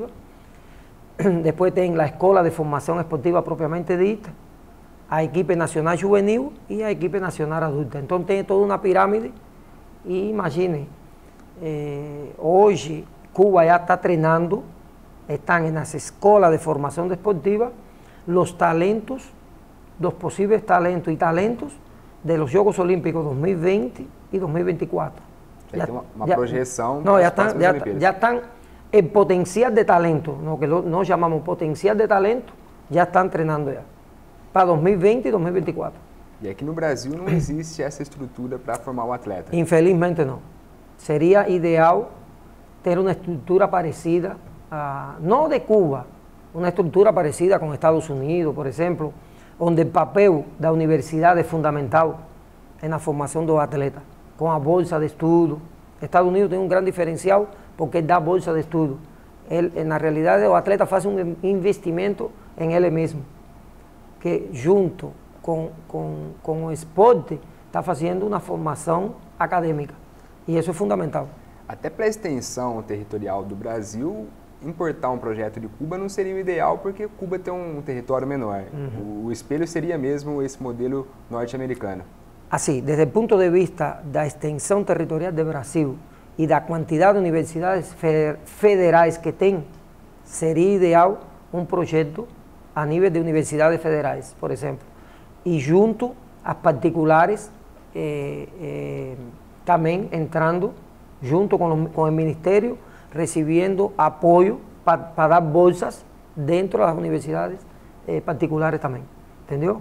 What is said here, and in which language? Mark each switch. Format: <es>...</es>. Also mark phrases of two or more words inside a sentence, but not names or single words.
<pt>Depois tem a escola de formação esportiva propriamente dita, a equipe nacional juvenil e a equipe nacional adulta. Então tem toda uma pirâmide e imagine, hoje Cuba já está treinando, estão nas escolas de formação desportiva, os talentos,</pt> <es>los posibles talentos y talentos de los Juegos Olímpicos 2020 y 2024.</es> <pt>Já tem uma projeção.</pt> <es>No, ya están en potencial de talento, lo que no llamamos potencial de talento, ya están treinando ya, para 2020 y 2024.</es> <pt>E aqui no Brasil não existe essa estrutura para formar o atleta?</pt> <es>Infelizmente no. Sería ideal tener una estructura parecida, no de Cuba, una estructura parecida con Estados Unidos, por ejemplo, donde el papel de la universidad es fundamental en la formación de los atletas, con la bolsa de estudio. Estados Unidos tiene un gran diferencial porque da bolsa de estudio. En la realidad los atletas hacen un investimento en él mismo, que junto con el esporte está haciendo una formación académica, y eso es fundamental.</es> <pt>Até para a extensão territorial do Brasil, importar um projeto de Cuba não seria o ideal, porque Cuba tem um território menor. O espelho seria mesmo esse modelo norte-americano.</pt> <es>Así, desde el punto de vista de la extensión territorial de Brasil y de la cantidad de universidades federales que tiene, sería ideal un proyecto a nivel de universidades federales, por ejemplo, y junto a particulares también entrando, junto con el ministerio, recibiendo apoyo para dar bolsas dentro de las universidades particulares también, ¿entendió?</es>